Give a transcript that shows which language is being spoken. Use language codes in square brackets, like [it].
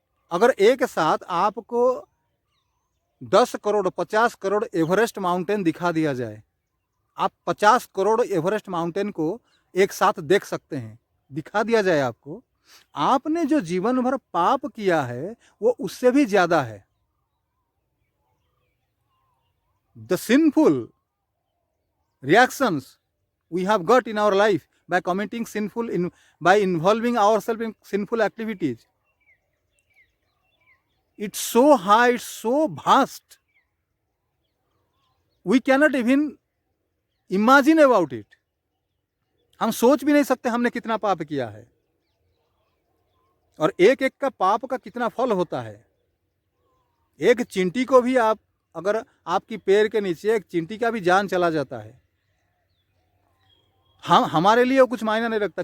[hi] अगर एक साथ आपको 10 करोड़ 50 करोड़ एवरेस्ट माउंटेन दिखा दिया जाए, आप 50 करोड़ एवरेस्ट माउंटेन को एक साथ देख सकते हैं, दिखा दिया जाए आपको, आपने जो जीवन भर पाप किया है वो उससे भी ज्यादा है। [en] The sinful reactions we have got in our life by committing by involving ourselves in sinful activities, it's so high, it's so vast, we cannot even imagine about it. [hi] हम सोच भी नहीं सकते हमने कितना पाप किया है, और एक एक का पाप का कितना फल होता है। एक चींटी को भी आप, अगर आपकी पैर के नीचे एक चींटी का भी जान चला जाता है, हमारे लिए वो कुछ मायना नहीं रखता।